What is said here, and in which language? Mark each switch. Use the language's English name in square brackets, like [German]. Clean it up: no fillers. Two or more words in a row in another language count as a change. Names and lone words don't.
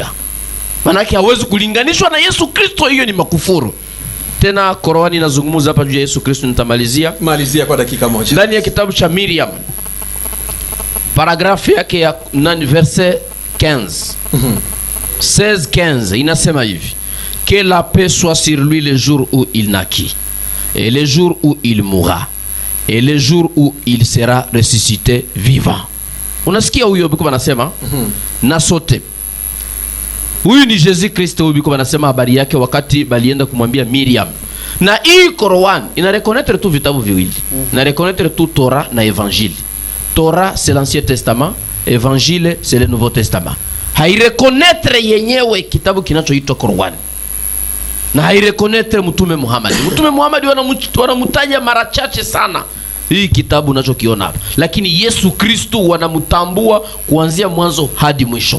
[Swahili] Maana yake hawezi kulinganishwa na Yesu Kristo, hiyo ni makufuru. Tena Qur'ani inazungumza hapa juu ya Yesu Kristo. Nitamalizia kwa dakika moja. Ndani ya kitabu cha Miriam paragrafu yake ya verset 15 16-15 inasema hivi: [French] que la paix soit sur lui le jour où il naquit et le jour où il mourra et le jour où il sera ressuscité vivant. [Swahili] Unasikia huyo biko banasema na sote huyu ni Jésus Kristo. Huyu biko banasema habari yake wakati balienda kumwambia Miriam. Na hii Qur'an ina reconnaître tu vitabu viwili, na reconnaître tu Torah na Évangile. [French] Torah c'est l'Ancien Testament, Évangile c'est le Nouveau Testament. [Swahili] Haireconnaître yenyewe kitabu kinachoitwa Qur'an, na haireconnaître Mtume Muhammad. Mtume Muhammad wanamutaja mara chache sana hii kitabu unachokiona hapa, lakini Yesu Kristo wanamtambua kuanzia mwanzo hadi mwisho.